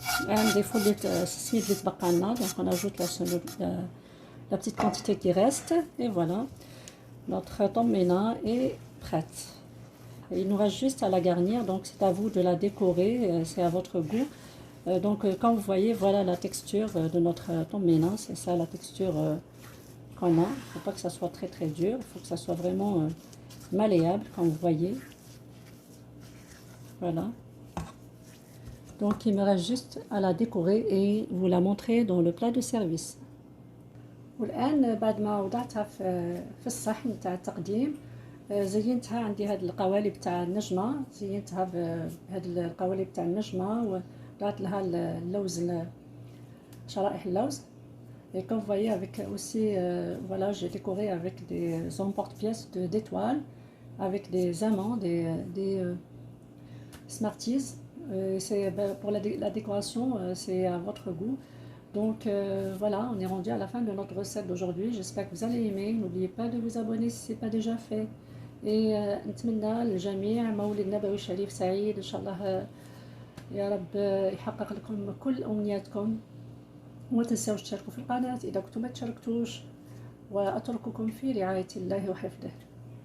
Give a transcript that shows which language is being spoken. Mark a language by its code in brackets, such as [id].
[ar] نديفو السميد اللي تبقى لنا. [fr] donc on ajoute la petite quantité qui reste et voilà, notre tomena est prête. Il nous reste juste à la garnir, donc c'est à vous de la décorer, c'est à votre goût. donc comme vous voyez, voilà la texture de notre tomena. c'est ça la texture qu'on a. Il ne faut pas que ça soit très très dur, il faut que ça soit vraiment malléable comme vous voyez. Voilà. donc il me reste juste à la décorer et vous la montrer dans le plat de service. [ar] والآن بعد ما وضعتها في الصحن تاع التقديم، زينتها. عندي هاد القوالب تاع النجمة، زينتها بهاد القوالب تاع النجمة وضعت لها اللوز، شرائح اللوز. [fr] et comme vous voyez avec aussi voilà, j'ai décoré avec des emporte-pièces d'étoiles, avec des amants, des Smarties. c'est pour la décoration, c'est à votre goût. donc voilà, on est rendu à la fin de notre recette d'aujourd'hui. J'espère que vous allez aimer. N'oubliez pas de vous abonner si ce n'est pas déjà fait. [ar] et نتمنى للجميع مولد نبوي شريف سعيد ان شاء الله. يا رب يحقق لكم كل امنياتكم. وما تنساوش تشتركوا في القناة اذا كنتم ما تشاركتوش، واترككم في رعاية الله وحفظه.